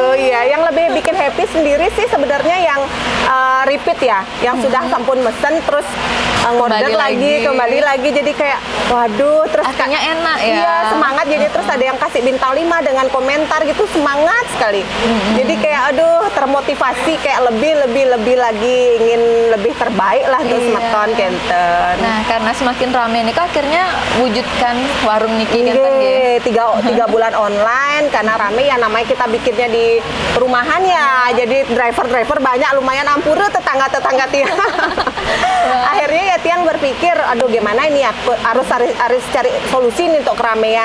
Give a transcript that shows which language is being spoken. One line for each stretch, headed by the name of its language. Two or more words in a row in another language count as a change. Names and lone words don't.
Indonesian: Iya, yang lebih bikin happy sendiri sih sebenarnya yang repeat ya, yang sudah sampun mesen terus ngorder lagi, kembali lagi, jadi kayak waduh, terus artinya enak ya. Iya, semangat jadi terus ada yang kasih bintang 5 dengan komentar gitu, semangat sekali. Jadi kayak aduh, termotivasi kayak lebih lagi ingin lebih terbaik lah untuk
Balinese: semeton kenten.
Indonesian: Nah, karena semakin rame nih akhirnya wujudkan warung
Balinese: Niki kenten
Indonesian: ya. Tiga bulan online karena rame ya, namanya kita bikinnya di rumahan ya. Jadi driver banyak, lumayan ampura tetangga-tetangga tiang. Akhirnya ya tiang berpikir, aduh gimana ini ya, harus cari solusi nih untuk keramaian.